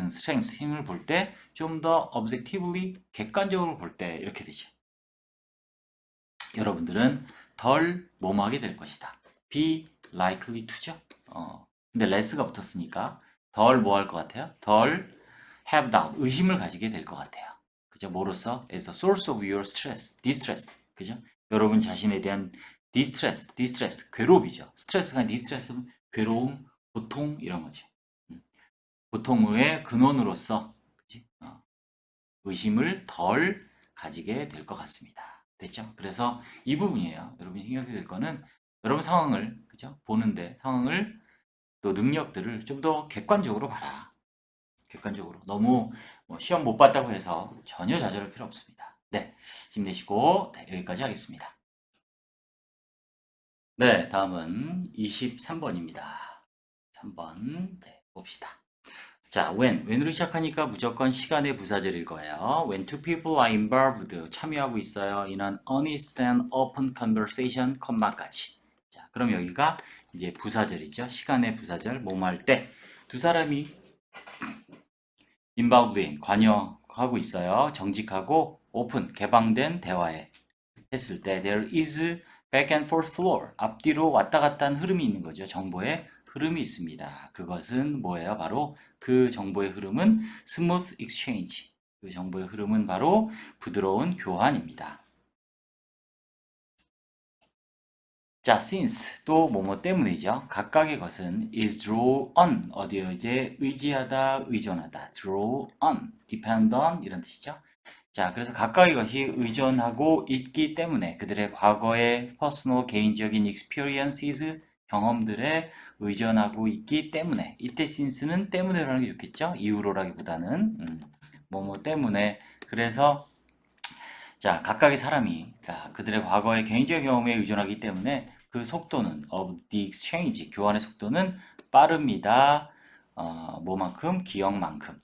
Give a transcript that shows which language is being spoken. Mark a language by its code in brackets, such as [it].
[ko] strength, 힘을 볼 때, 좀 더 objectively, 객관적으로 볼 때, 이렇게 되죠. 여러분들은 덜 뭐뭐 하게 될 것이다. [en] be likely to [ko] 죠. 근데 less가 붙었으니까 덜 뭐 할 것 같아요? 덜 [en] have doubt, [ko] 의심을 가지게 될 것 같아요. 그죠? 뭐로써? [en] as the source of your stress, distress. [ko] 그죠? 여러분 자신에 대한 distress, 괴로움이죠. 스트레스가 아닌 distress는 괴로움, 고통 이런 거죠. 고통의 근원으로서 그치? 의심을 덜 가지게 될 것 같습니다. 됐죠? 그래서 이 부분이에요. 여러분이 신경 써야 될 거는 여러분 상황을 그죠? 보는데 상황을 또 능력들을 좀 더 객관적으로 봐라. 객관적으로. 너무 뭐 시험 못 봤다고 해서 전혀 좌절할 필요 없습니다. 네, 힘내시고 네, 여기까지 하겠습니다. 네, 다음은 23번입니다. 3번 네, 봅시다. 자, when으로 시작하니까 무조건 시간의 부사절일 거예요. [en] When two people are involved, [ko] 참여하고 있어요. [en] in an honest and open conversation, [ko] 컴마까지. 자, 그럼 여기가 이제 부사절이죠. 시간의 부사절, 뭐뭐 할 때 두 사람이 involved in, 관여하고 있어요. 정직하고 open, 개방된 대화에 했을 때 [en] there is back and forth flow, [ko] 앞뒤로 왔다 갔다 하는 흐름이 있는 거죠. 정보의 흐름이 있습니다. 그것은 뭐예요? 바로 그 정보의 흐름은 [en] smooth exchange. [ko] 그 정보의 흐름은 바로 부드러운 교환입니다. 자, since 또 뭐뭐 때문이죠. 각각의 것은 [en] is draw on, [ko] 어디에 이제 의지하다, 의존하다. draw on, depend on 이런 뜻이죠. 자, 그래서 각각의 것이 의존하고 있기 때문에 그들의 과거의 personal 개인적인 experiences 경험들에 의존하고 있기 때문에 이때 since는 때문에라는 게 좋겠죠? 이유로라기보다는 뭐뭐 때문에 그래서 자, 각각의 사람이 자, 그들의 과거의 개인적 경험에 의존하기 때문에 그 속도는 [en] of the exchange [ko] 교환의 속도는 빠릅니다. 뭐만큼? 기억만큼.